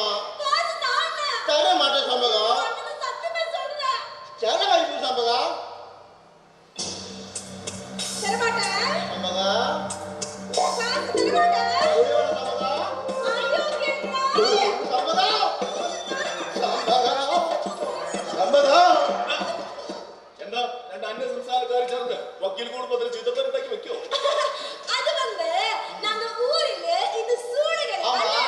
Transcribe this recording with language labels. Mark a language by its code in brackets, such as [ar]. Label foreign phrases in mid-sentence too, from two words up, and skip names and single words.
[ta] காசு தானே. தர மாட்டேன் சம்பளம். சத்தியமா சொல்றேன். செலவாயிருக்கு சம்பளம். தர மாட்டேன் சம்பளம். காசு தர மாட்டேன். ஐயோ கேட்மா. சம்பளம். [ml] എന്താ രണ്ട് അന്യ സംസ്ഥാനക്കാർ ചേർന്ന് വക്കീൽ കുടുംബത്തിൽ ചിത്രത്തിലുണ്ടാക്കി വെക്കോ? [ta] அது வந்து நாங்க ஊரில் இந்த சூழலை